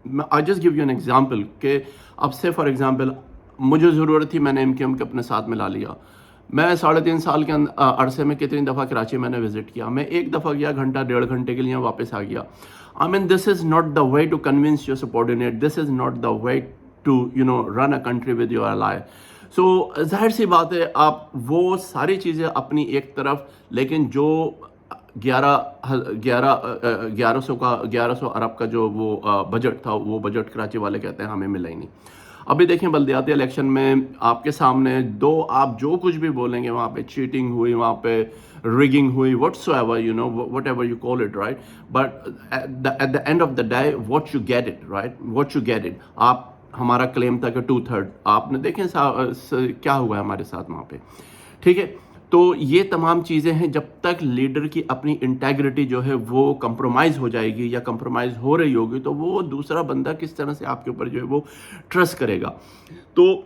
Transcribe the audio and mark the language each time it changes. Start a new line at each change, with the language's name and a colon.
English: I just give you an example
Urdu: کہ اب سے فار ایگزامپل مجھے ضرورت تھی، میں نے MKM کے اپنے ساتھ ملا لیا۔ میں 3.5 سال کے عرصے میں کتنی دفعہ کراچی میں نے وزٹ کیا، میں ایک دفعہ گیا گھنٹہ 1.5 گھنٹے کے لیے واپس آ گیا۔
English: I mean, this is not the way to convince your subordinate. This is not the way to, you know, run a country with your ally.
Urdu: So, ظاہر سی بات ہے آپ وہ ساری چیزیں اپنی ایک طرف، لیکن جو 1100 ارب کا جو وہ بجٹ تھا، وہ بجٹ کراچی والے کہتے ہیں ہمیں ملا ہی نہیں۔ ابھی دیکھیں بلدیاتی الیکشن میں آپ کے سامنے آپ جو کچھ بھی بولیں گے، وہاں پہ چیٹنگ ہوئی، وہاں پہ rigging ہوئی،
English: whatsoever, you know, whatever you call it, right? But at the end of the day, what you get it, right? What you get it.
Urdu: آپ ہمارا کلیم تھا کہ 2/3، آپ نے دیکھیں کیا ہوا ہے ہمارے ساتھ وہاں پہ، ٹھیک ہے۔ تو یہ تمام چیزیں ہیں، جب تک لیڈر کی اپنی انٹیگریٹی جو ہے وہ کمپرومائز ہو جائے گی یا کمپرومائز ہو رہی ہوگی تو وہ دوسرا بندہ کس طرح سے آپ کے اوپر جو ہے وہ ٹرسٹ کرے گا۔ تو